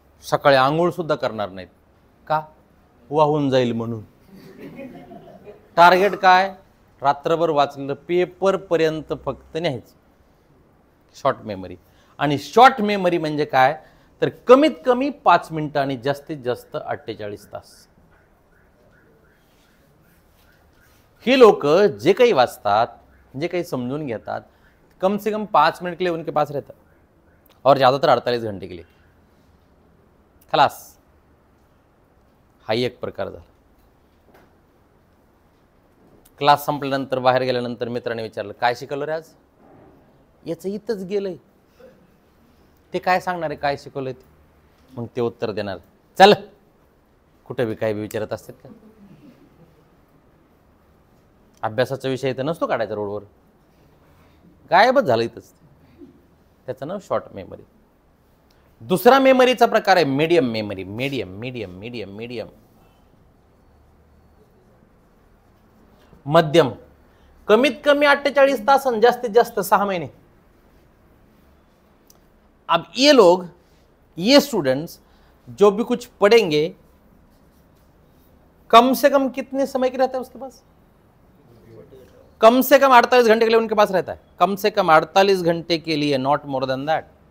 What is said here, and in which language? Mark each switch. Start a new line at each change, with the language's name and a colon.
Marathi: सकाळी आंघोळ सुद्धा करणार नाहीत. का? वाहून जाईल म्हणून. टार्गेट काय? रात्रभर वाचलेलं पेपर पर्यंत फक्त न्यायचं. Short memory. आणि शॉर्ट मेमरी म्हणजे काय? तर कमीत कमी 5 मिनिटं आणि जास्तीत जास्त 48 तास. ही लोक जे काही वाचतात, जे काही समजून घेतात,
Hindi: कम से कम 5 मिनट के लिए उनके पास रहता और ज़्यादातर 48 घंटे के लिए.
Marathi: खलास. हा एक प्रकार झाला. क्लास संपल्यानंतर बाहेर गेल्यानंतर मित्राने विचारलं, काय शिकवलं रे आज? याचं इथंच गेलंय. ते काय सांगणार आहे काय शिकवलंय ते? मग ते उत्तर देणार, चल कुठे बी काय बी विचारत असतात का? अभ्यासाचा विषय तर नसतो काढायचा रोडवर, गायबच झालं इथंच. त्याचं नाव शॉर्ट मेमरी. दुसरा मेमरीचा प्रकार आहे medium memory. Medium medium medium medium मध्यम. कमीत कमी 48 तास आणि जास्तीत जास्त 6 महीने.
Hindi: अब ये लोग, ये स्टूडेंट्स जो भी कुछ पढ़ेंगे, कम से कम कितने समय के रहता है उसके पास? कम से कम 48 घंटे के लिए उनके पास रहता है. कम से कम 48 घंटे के लिए,
English: Not more than that.